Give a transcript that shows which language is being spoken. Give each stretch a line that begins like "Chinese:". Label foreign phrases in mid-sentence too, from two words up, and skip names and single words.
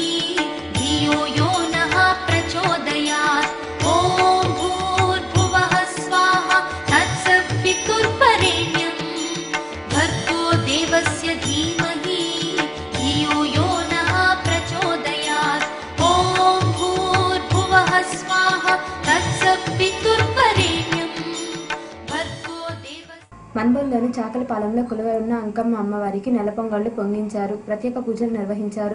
Sanskrit: धियो यो नः प्रचोदयात् ॐ भूर्भुवः स्वाहा तत्सवितुर्वरेण्यं भर्गो देवस्य धीमहि धियो यो नः प्रचोदयात् ॐ भूर्भुवः स्वाहा तत्सवितुर्वरेण्यं भर्गो देवस्य
Telugu: మన్బోల్లోని చాకలిపాలెంలో కొలువై ఉన్న అంకమ్మ అమ్మవారికి నెలపొంగళ్లు పొంగించారు. ప్రత్యేక పూజలు నిర్వహించారు.